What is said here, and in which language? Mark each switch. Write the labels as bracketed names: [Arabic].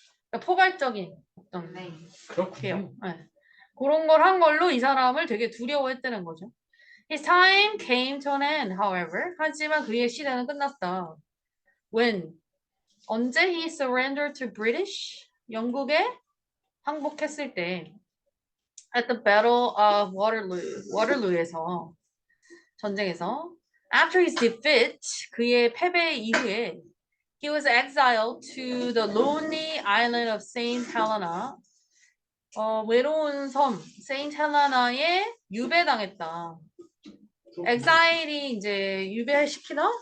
[Korean] 그러니까 포괄적인 어떤 개혁. 네. 그런 걸 한 걸로 이 사람을 되게 두려워했다는 거죠. [English] His time came to an end, however. [Korean] 하지만 그의 시대는 끝났다. [English] When? [Korean] 언제 [English] he surrendered to British? [Korean] 영국에 항복했을 때. [English] At the Battle of Waterloo. [Korean] 워터루에서. 전쟁에서. [English] After his defeat, [Korean] 그의 패배 이후에 [English] he was exiled to the lonely island of Saint Helena. [Korean] 외로운 섬 세인트 헬레나에 유배당했다. 엑사일이 이제 유배시키다?